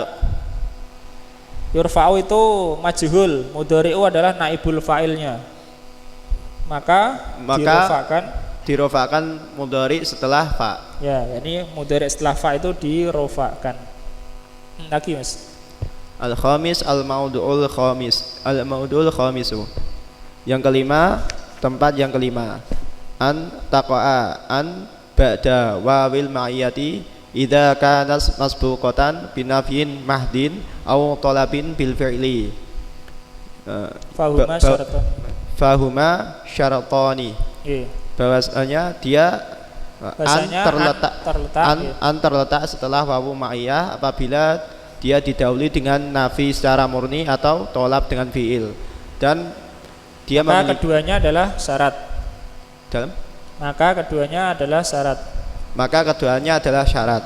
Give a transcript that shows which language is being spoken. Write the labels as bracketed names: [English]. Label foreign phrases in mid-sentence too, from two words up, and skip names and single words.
[Indonesian] yurfa'u itu majhul, mudhari'u adalah naibul fa'ilnya. Maka dirofakan mudhari setelah fa. Ya, ini mudhari setelah fa itu dirofakan. Lagi, Mas. [Arabic] الخامس الموضع الخامس. [Indonesian] Yang kelima, tempat yang kelima. [Arabic] أن تقع أن بعد واو المعية إذا كانت مسبوقة بنفي محض أو طلب بالفعل. فهما شرطان. [Indonesian] Bahwasanya dia terletak setelah [Arabic] واو المعية [Indonesian] apabila dia didahului dengan nafi secara murni atau tolab dengan fi'il, dan dia keduanya adalah syarat. Maka keduanya adalah syarat.